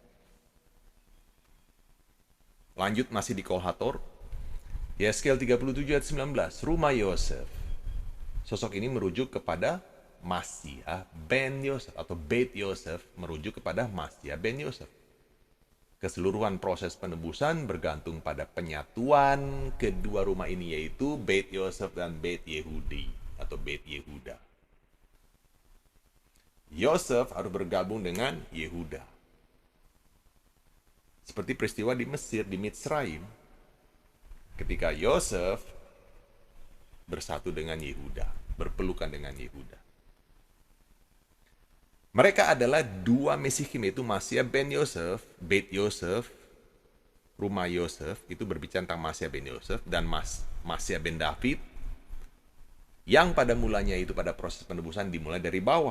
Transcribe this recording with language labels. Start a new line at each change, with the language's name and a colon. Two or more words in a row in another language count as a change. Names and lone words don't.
Indonesian: Lanjut masih di Kolhator, Yeskel 37 ayat 19, rumah Yosef. Sosok ini merujuk kepada Masya ben Yosef, atau Beit Yosef merujuk kepada Masya ben Yosef. Keseluruhan proses penebusan bergantung pada penyatuan kedua rumah ini, yaitu Beit Yosef dan Beit Yehudi atau Beit Yehuda. Yosef harus bergabung dengan Yehuda. Seperti peristiwa di Mesir, di Mitzrayim, ketika Yosef bersatu dengan Yehuda, berpelukan dengan Yehuda. Mereka adalah dua Mesikim, yaitu Masya ben Yosef, Beit Yosef, rumah Yosef, itu berbicara tentang Masya ben Yosef, dan Masya ben David, yang pada mulanya itu pada proses penebusan dimulai dari bawah.